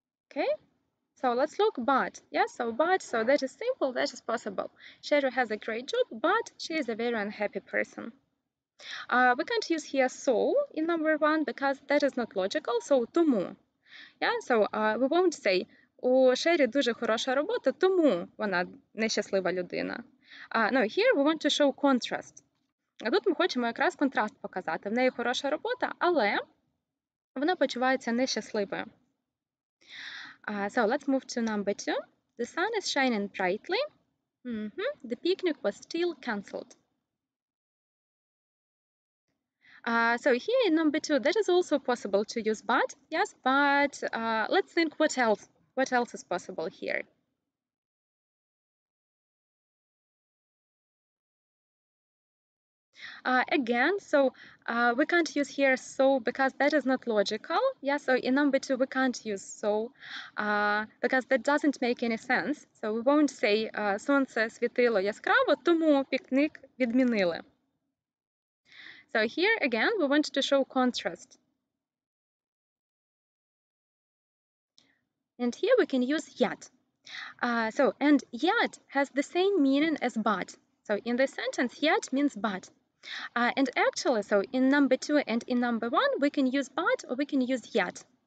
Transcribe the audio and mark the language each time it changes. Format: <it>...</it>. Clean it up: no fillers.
<en>Okay, so let's look but. Yeah, so but, so that is simple, that is possible. Cheryl has a great job, but she is a very unhappy person. We can't use here so in number 1 because that is not logical, so тому. Yeah, so we won't say,</en> <uk>у Шері дуже хороша робота, тому вона нещаслива людина.</uk> <en>No, here we want to show contrast.</en> <uk>А тут ми хочемо якраз контраст показати. В неї хороша робота, але вона почувається нещасливою.</uk> <en>So let's move to number 2. The sun is shining brightly. The picnic was still cancelled. So here in number 2, that is also possible to use but. Yes, but let's think what else. What else is possible here? Again, so we can't use here so because that is not logical. Yeah, so in number 2 we can't use so because that doesn't make any sense. So we won't say</en> <uk>сонце світило яскраво, тому пікник відмінили.</uk> <en>So here again we want to show contrast. And here we can use yet. And yet has the same meaning as but. So in this sentence, yet means but. And actually, so in number 2 and in number 1, we can use but or we can use yet.</en>